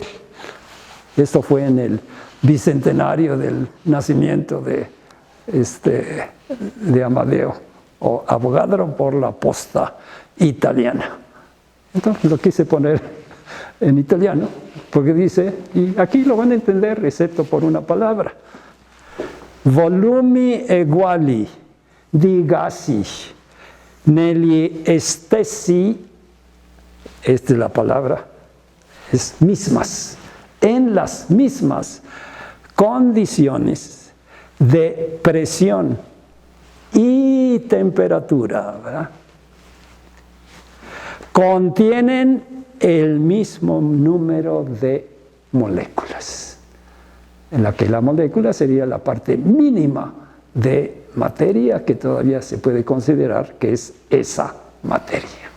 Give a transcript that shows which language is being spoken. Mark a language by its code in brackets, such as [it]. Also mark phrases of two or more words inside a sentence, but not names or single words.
[es] Esto fue en el bicentenario del nacimiento de Amadeo, o Avogadro, por la posta italiana. Entonces lo quise poner en italiano, porque dice, y aquí lo van a entender, excepto por una palabra: [it] volumi eguali di gassi negli stessi, [es] esta es la palabra, es mismas, en las mismas condiciones de presión y temperatura, ¿verdad?, contienen el mismo número de moléculas, en la que la molécula sería la parte mínima de materia que todavía se puede considerar que es esa materia.